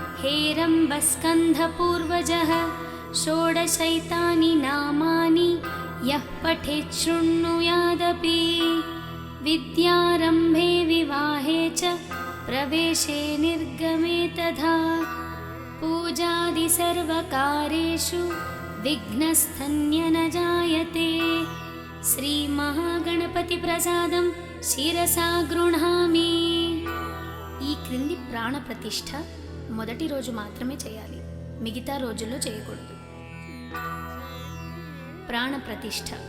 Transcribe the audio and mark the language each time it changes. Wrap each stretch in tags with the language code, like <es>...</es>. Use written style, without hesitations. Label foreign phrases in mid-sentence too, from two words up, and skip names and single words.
<sa>हेरम्बस्कन्धपूर्वजः षोडशैतानि नामानि यः पठेत् शृणुयादपि विद्यारम्भे विवाहे च प्रवेशे निर्गमे तथा पूजादि सर्वकारेषु विघ्नस्तन्य न जायते। శ్రీమహాగణపతిప్రసాదం శిరసా గృహామి.</sa> <te>ఈ క్రింది ప్రాణ ప్రతిష్ఠ మొదటి రోజు మాత్రమే చేయాలి, మిగతా రోజుల్లో చేయకూడదు. ప్రాణ ప్రతిష్ఠ.</te>